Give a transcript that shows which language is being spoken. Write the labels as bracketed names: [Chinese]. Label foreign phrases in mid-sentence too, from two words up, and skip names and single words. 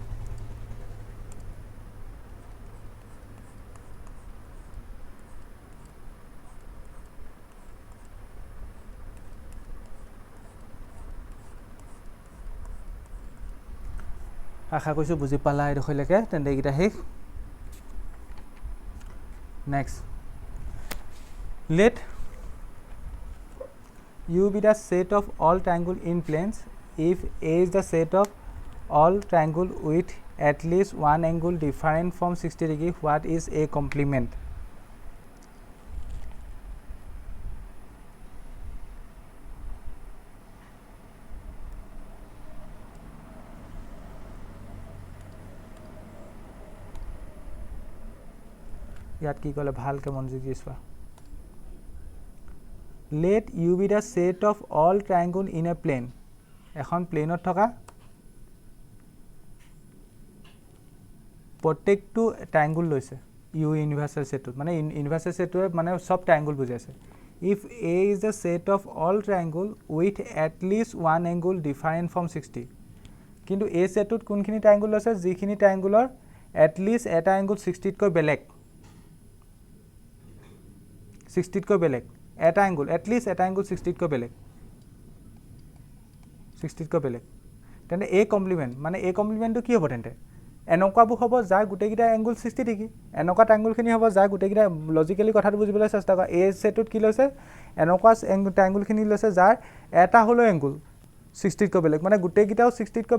[Assamese] আশা কৰিছোঁ বুজি পালা এইডোখৰলৈকে তেন্তে এইকেইটা শেষ [English] next let U be the set of all triangle in planes if A is the set of all triangle with at least one angle different from 60 degree, what is a complement? [Assamese] ইয়াত কি ক'লে ভালকৈ মনোযোগ দি চোৱা [English] let u be the set of all triangle in a plane [Assamese] এখন প্লেনত থকা প্ৰত্যেকটো ট্ৰায়াঙ্গল লৈছে u [English] universal set [Assamese] মানে [English] universal set [Assamese] মানে সব ট্ৰায়াঙ্গল বুজাইছে [English] if a is the set of all triangle with at least one angle different from 60 [Assamese] কিন্তু a সেটত কোনখিনি ট্ৰায়াঙ্গল লৈছে যিখিনি ট্ৰায়াঙ্গলৰ [English] at least [Assamese] এটা এংগল 60 তকৈ বেলেগ 60 তকৈ বেলেগ এটা এংগল [English] at least [Assamese] এটা এংগল 60 তকৈ বেলেগ 60 তকৈ বেলেগ তেন্তে a কমপ্লিমেন্ট মানে a কমপ্লিমেন্টটো কি হ'ব তেন্তে এনেকুৱাবোৰ হ'ব যাৰ গোটেইকেইটা এংগল 60 ডিগ্ৰী এনেকুৱা ট্ৰায়াঙ্গলখিনি হ'ব যাৰ গোটেইকেইটা লজিক্যালি কথাটো বুজিবলৈ চেষ্টা কৰা a সেটত কি লৈছে এনেকুৱা ট্ৰায়াঙ্গলখিনি লৈছে যাৰ এটা হলো এংগল 60 তকৈ বেলেগ মানে গোটেইকেইটাও 60 তকৈ